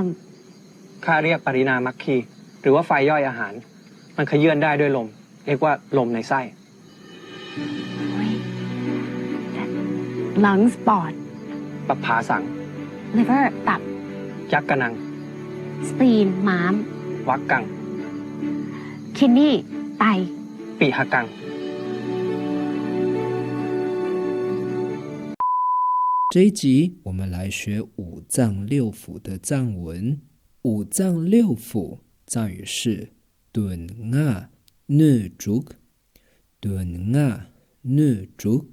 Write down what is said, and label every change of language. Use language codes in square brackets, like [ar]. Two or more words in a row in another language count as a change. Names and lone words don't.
[th] ข้าเรียกปรินามัคคีหรือว่าไฟย่อยอาหารมันขยื่นได้ด้วยลมเรียกว่าลมในไส้ lungs ปอด ปัปผาสัง liver ตับ ยักกะนัง spleen ม้าม วักกัง kidney ไต ปีหกัง [zh] 这一集我们来学五脏六腑的藏文。五脏六腑藏语是顿啊讷竹，顿啊讷竹。